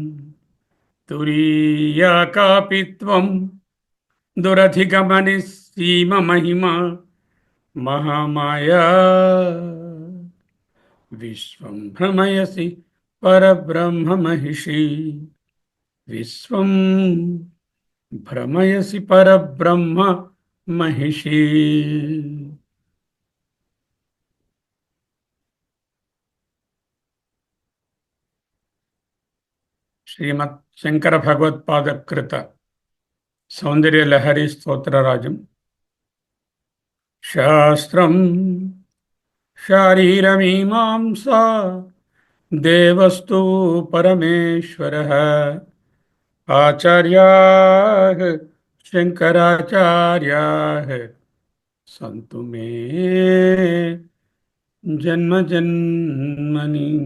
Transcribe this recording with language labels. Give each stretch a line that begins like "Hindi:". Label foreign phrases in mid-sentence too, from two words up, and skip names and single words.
Sanskrit: तुरीया कापि त्वं दुरधिगमनि सीममहिमा महामाया विश्वं भ्रमयसि परब्रह्म महिषी विश्वं भ्रमयसि परब्रह्म महिषी।
Telugu: శ్రీమత్ శంకర భగవత్పాద కృత సౌందర్య లహరి స్తోత్రరాజం.
Sanskrit: శాస్త్రం శారీరమీమాంసా దేవస్తు పరమేశ్వరః ఆచార్యాః శంకరాచార్యాః సంతు మే జన్మ జన్మని.